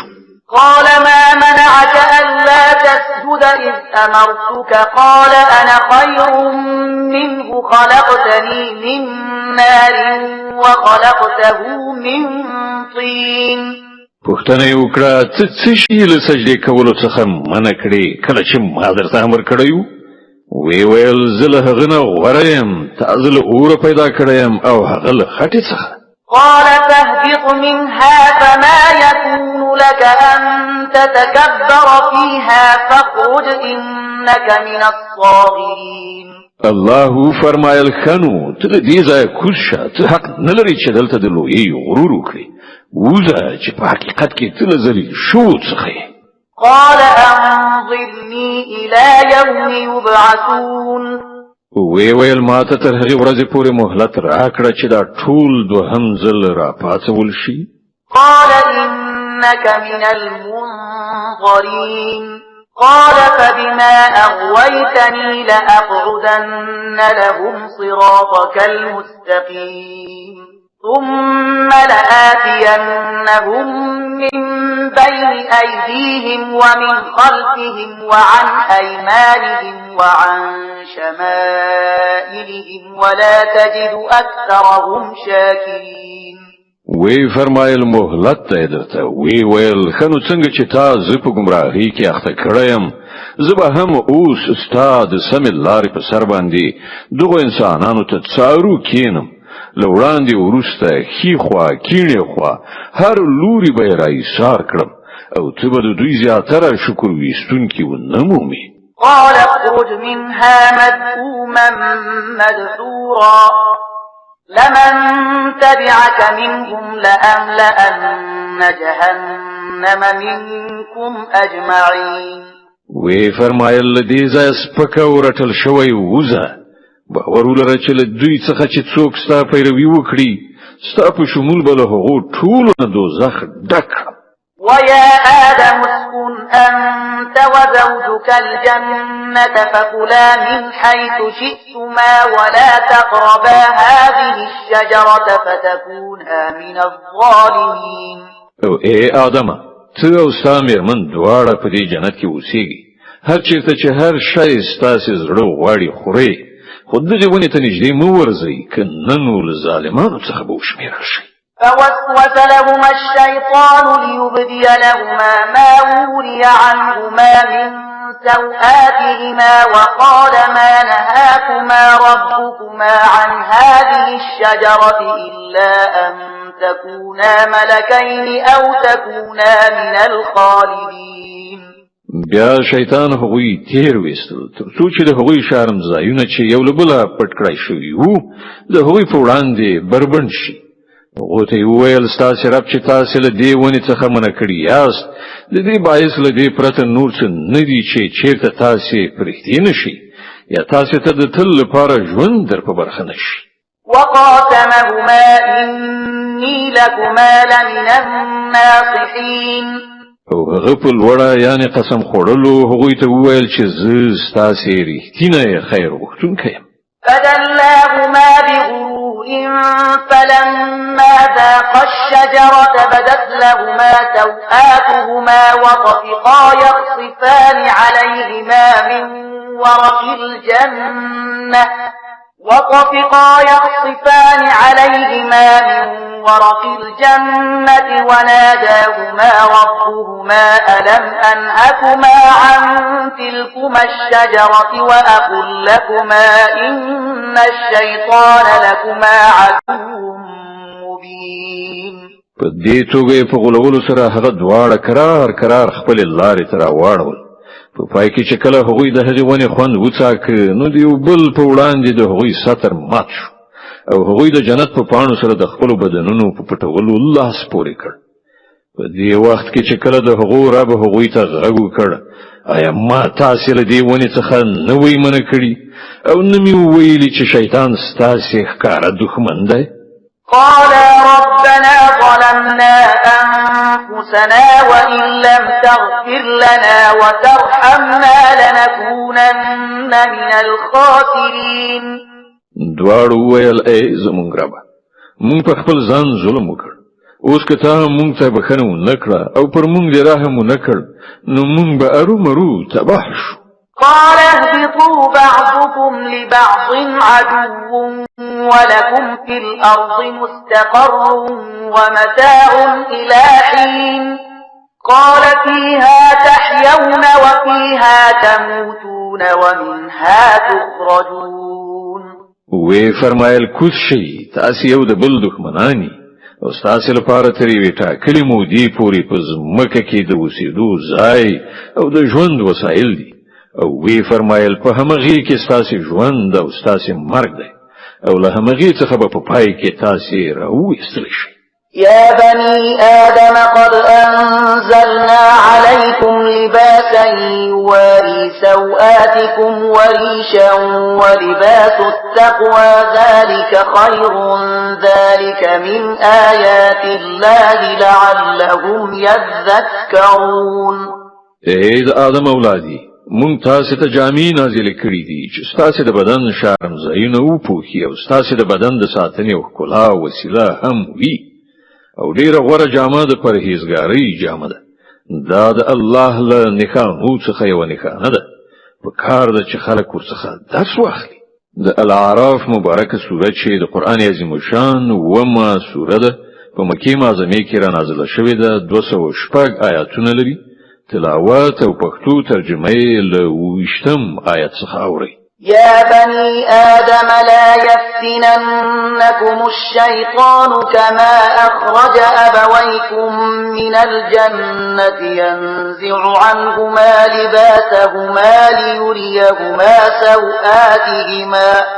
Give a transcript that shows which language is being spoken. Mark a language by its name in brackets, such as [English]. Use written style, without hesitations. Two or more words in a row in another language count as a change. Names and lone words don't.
[Arabic] قال ما منعك ألا تسجد إذ أمرتك قال أنا خير منه خلقتني من نار وخلقته من طين [Pashto] پوښتنه یې وکړه څه شي له سجدې کولو څخه منع کړې کله چې ما درته امر کړی و وی ویل زه له هغه نه غوره یم، تا زه له اوره پیدا کړی یم او هغه له خټې څخه. [Arabic] قال فاهبط منها فما يكون لك أن تتكبر فيها فاخرج إنك من الصاغرين. [Pashto] الله فرمایل خنو ته دې ځای کوز شه، ته حق نه لرې چې دلته د لویۍ غرور وکړې. وځه چې په حقیقت کې ته له ذلیل شو څخه یې. [Arabic] قال أنظرني إلى يوم يبعثون. [Pashto] وی ویل ما ته تر هغې ورځې پورې مهلت راکړه چې دا ټول دوهم ځل راپاڅول شي. [Arabic] قال إنك من المنظرين. قال فبما أغويتني لأقعدن لهم صراطك المستقيم ثم لآتينهم من بين أيديهم ومن خلفهم وعن أيمانهم وعن شمائلهم ولا تجد أكثرهم شاكرين. [Pashto] وی فرمایل مهلت ته درته وی ویل خنو څنګه چې تا زه په ګمراهۍ کې اخته کړم، زه به هم اوس ستا د سمې لارې په سر باندې دغو انسانانو ته څارو کینم. له وړاندې وروسته ښي خوا کیڼې خوا هر لوري به یې راایسار کړم او ته به د دوی زیاتره شکر ویستونکي ونه مومې. [Arabic] قال اخرج منها مذءوما مدحورا لمن تبعك منهم لأملأن جهنم منكم أجمعين. [Pashto] وی فرمایل دې ځای سپکه ورټل شوی وځه، باور ولره چې له دوی څخه چې څوک ستا پیروي وکړي ستا په شمول به له هغو ټولو نه دوزخ ډک. [Arabic] ويا آدم اسكن أنت وزوجك الجنة فكلا من حيث شئتما ولا تقربا هذه الشجرة فتكونا من الظالمين. [Pashto] او ای آدمه ته او ستا مېرمن دواړه په دې جنت کې اوسېږئ، هر چېرته چې هر شی ستاسې زړه غواړي خورئ، خو دغې ونې ته نږدې مه ورځئ که نه نو له ظالمانو څخه به وشمېرل شئ. [Arabic] فوسوس لهما الشيطان ليبدي لهما ما وري عنهما من سوآتهما وقال ما نهاكما ربكما عن هذه الشجرة إلا أن تكونا ملكين أو تكونا من الخالدين. [Pashto] بیا شیطان هغوی تیر ویستل تر څو چې د هغوی شرمځایونه چې یو له بله پټ کړای شوي وو د هغوی په وړاندې بربنډ شي. هغو ته یې وویل ستاسې رب چې تاسې له دې ونې څخه منع کړي یاست، د دې باعث له دې پرته نور څه نه دي چې چېرته تاسې پرېږدي نه شي یا تاسې ته د تل لپاره ژوند در په برخه نه شي. [Arabic] وقاسمهما إني لكما لمن الناصحين. [Pashto] او هغه په لوړه یعنې قسم خوړلو هغوی ته وویل چې زه ستاسې رښتینی خیر غوښتونکی یم. [Arabic] فدلاهما بغرور فلما ذاقا الشجرة بدت لهما سوآتهما وطفقا يخصفان عليهما من ورق الجنة وناداهما ربهما ألم أنهكما عن تلكما الشجرة وأقل لكما إن الشيطان لكما عدو مبين. [Pashto] په دې توګه په غولولو سره هغه دواړه کرار خپل لارې ته راواړول. په پای کې چې کله هغوی د هغې ونې خوند وڅاکه نو د یو بل په وړاندې د هغوی سطر مات شو او هغوی د جنت په پاڼو سره د خپلو بدنونو په پټولو لاس پورې کړ. په دې وخت کې چې کله د هغو رب هغوی ته غږ وکړ آیا ما تاسې له دې ونې څخه نه وی منع کړي او نه مې وویلي چې شیطان ستاسې ښکاره دښمن دی؟ [Arabic] قالا ربنا ظلمنا أنفسنا وإن لم تغفر لنا وترحمنا لنكونن من الخاسرين. [Pashto] دواړو وویل ای زموږ ربه موږ په خپل ځان ظلم وکړ، اوس که تا موږ ته بښنه ونه کړه او پر موږ دې رحم ونه کړ نو موږ به ارومرو تباه شو. [Arabic] قال اهبطوا بعضكم لبعض عدو ولكم في الأرض مستقر ومتاع إلى حين. قال فيها تحيون وفيها تموتون ومنها تخرجون. [Pashto] وی فرمایل کوز شي تاسو یو د بل دښمنانی او تاسو لپاره ترې وی ټاکلې مودې پورې په ځمکه کې د اوسېدو ځای او د ژوند وسایل دي او وی فرمایل په همغه کې تاسو ژوند او تاسو مرګ دی او له همغه څخه په پای کې تاسو راوېستل شئ. [Arabic] يا بني آدم قد أنزلنا عليكم لباسا يواري سوآتكم وريشا ولباس التقوى ذلك خير ذلك من آيات الله لعلهم يذكرون. [Pashto] اے د آدم اولادی مونږ تاسو ته جامې نازل کړې دي چې تاسو د بدن شرمځایونه وپوښي او تاسو د بدن د ساتنې او ښکلا وسیله هم وي او ډیره غوره جامه د پرهیزګارۍ جامه ده. دا د الله له نښانو څخه یو نښانه ده په کار ده چې خلک ورڅخه درس واخلي. د الاعراف مبارکه سوره چې د قرآن عظیم شان ومه سوره ده په مکې معظمه کې را نازله شوې ده. 206 آیاتونه لري. تلاوت او پښتو ترجمه یې له 20 آیت څخه اوري. [Arabic] يا بني آدم لا يفتننكم الشيطان كما أخرج أبويكم من الجنة ينزع عنهما لباسهما ليريهما سوآتهما